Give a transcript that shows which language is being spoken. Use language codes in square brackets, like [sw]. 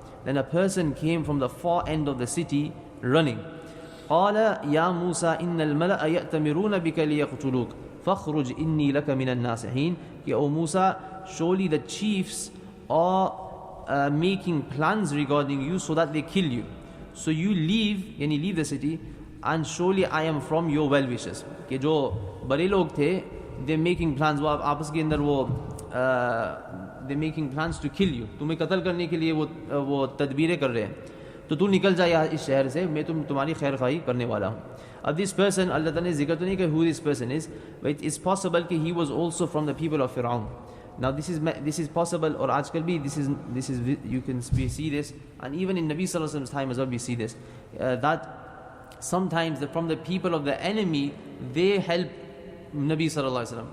[en] Then a person came from the far end of the city running. [ar] قال يا موسى إن الملأ يأتمرون بك ليقتلوك فاخرج إني لك من الناصحين. [en] कि O Musa, surely the chiefs are making plans regarding you so that they kill you. So you leave the city, and surely I am from your well-wishers. [hi] कि जो बड़े लोग थे, [en] they're making plans, [hi] वो आपस के अंदर वो [en] they're making plans to kill you. [hi] तुम्हें कत्ल करने के लिए वो तदबीरें कर रहे हैं. तो तू निकल जा यहाँ इस शहर से, मैं तुम्हारी खैर खाई करने वाला हूँ. [en] अब this person, [hi] अल्लाह ताला ने जिक्र तो नहीं किया [en] who this person is, but it's possible कि he was also from the people of Fir'aun. Now this is possible, [hi] और आजकल भी [en] this is you can see this, and even in Nabi Sallallahu Alaihi Wasallam's time as well we see this, that sometimes from the people of the enemy they help Nabi Sallallahu Alaihi Wasallam.